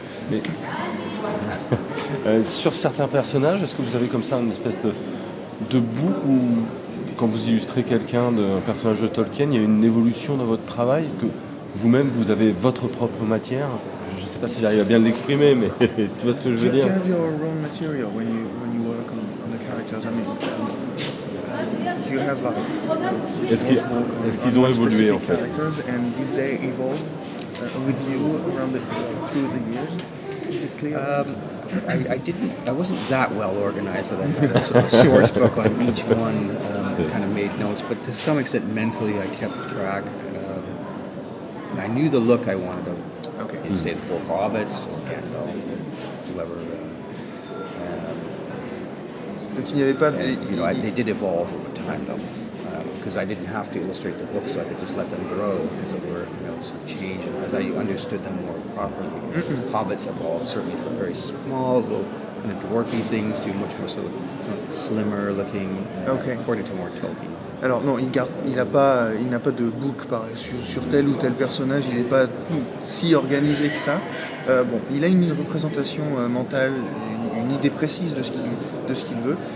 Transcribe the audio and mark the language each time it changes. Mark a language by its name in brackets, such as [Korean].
[French] Mais, sur certains personnages, est-ce que vous avez comme ça une espèce de bout où, quand vous illustrez quelqu'un d'un personnage de Tolkien, il y a une évolution dans votre travail? Est-ce que vous-même, vous avez votre propre matière? Je ne sais pas si j'arrive à bien l'exprimer, mais tu vois ce que je veux dire? [English] Do you have your own material when you work on the characters? I mean, do you have like [French] Est-ce qu'ils ont évolué en fait? [English] And did they evolve with you through the years? Is it clear? I wasn't that well organized that I had a sort of source book on each one, kind of made notes, but to some extent mentally I kept track. And I knew the look I wanted of, say, the Four Hobbits or Gandalf or whoever. [French] Donc il n'y avait pas de... [English] they did evolve over time though, because I didn't have to illustrate the books, so I could just let them grow, as it were, sort of change as I understood them more properly. Hobbits evolved certainly from very small, little kind of dwarfy things to much more sort of slimmer looking, according to more Tolkien. [French] Alors non, il n'a pas de book sur tel ou tel personnage, il n'est pas si organisé que ça. Il a une représentation mentale, une idée précise de ce qu'il veut.